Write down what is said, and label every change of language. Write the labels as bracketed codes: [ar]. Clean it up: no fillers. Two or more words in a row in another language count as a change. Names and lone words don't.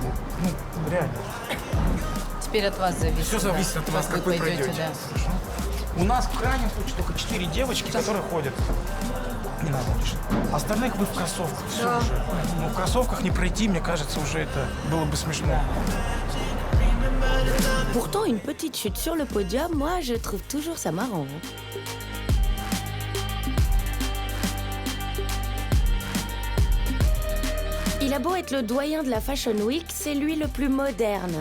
[ru] Ну, реально. Теперь от вас зависит. Все зависит от вас, как вы пройдете. Да. Хорошо? У нас в крайнем случае только 4 девочки, которые ходят. Не надо лишь. Остальных вы в кроссовках. Все уже. Ну, в кроссовках не пройти, мне кажется, уже это было бы смешно. [fr] Pourtant, une petite chute sur le podium, moi, je trouve toujours ça marrant. Il a beau être le doyen de la Fashion Week, c'est lui le plus moderne.